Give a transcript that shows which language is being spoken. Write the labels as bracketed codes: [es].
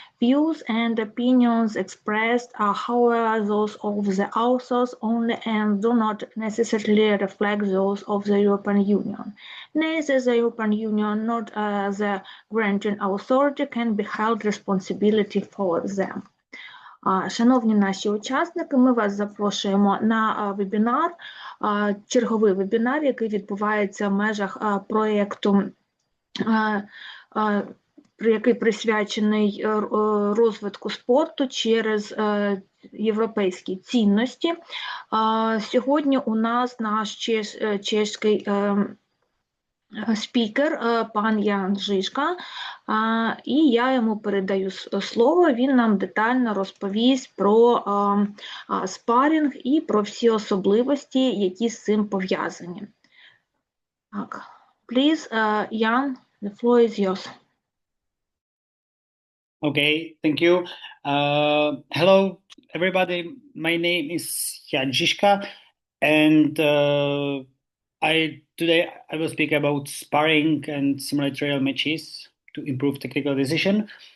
[en] Views and opinions expressed are, however, those of the authors only and do not necessarily reflect those of the European Union. Neither the European Union nor the granting authority can be held responsibility for them. [uk] Шановні наші учасники, ми вас запрошуємо на вебінар, черговий вебінар, який відбувається в межах проєкту, який присвячений розвитку спорту через європейські цінності. Сьогодні у нас наш чеський спікер, пан Ян Žižka, і я йому передаю слово, він нам детально розповість про спарінг і про всі особливості, які з цим пов'язані. Так, [en] please, Jan, the floor is yours. Okay, thank you. Hello, everybody. My name is Jan Žižka, and today I will speak about sparring and simulate real matches to improve technical decision.